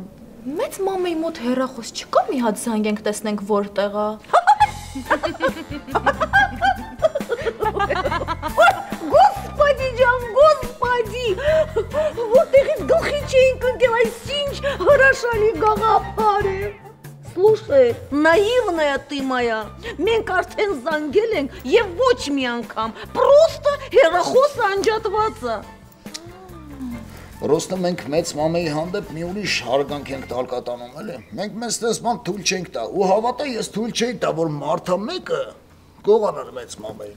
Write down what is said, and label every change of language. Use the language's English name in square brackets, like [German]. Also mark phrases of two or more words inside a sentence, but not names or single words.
[Armenian] Մեծ մամեի մոտ հեռախոս չկա մի հատ զանգենք տեսնենք որտեղ է։ Господи ջան, Господи, որտեղից գլխի չէինք ընկել այս ինչ հրաշալի գաղափար է։ [Russian] Слушай, наивная ты моя, [Armenian] մենք արդեն զանգել ենք եւ ոչ մի անգամ, просто հեռախոսը անջատված է։ Պրոստը մենք մեծ մամեի հանդեպ մի ուրիշ հարգանք ենք տալկատանում, էլի։ Մենք մեզ տեսման թույլ չենք տա, ու հավատա ես թույլ չէի տա, որ մարդա մեկը գողանար մեծ մամեին։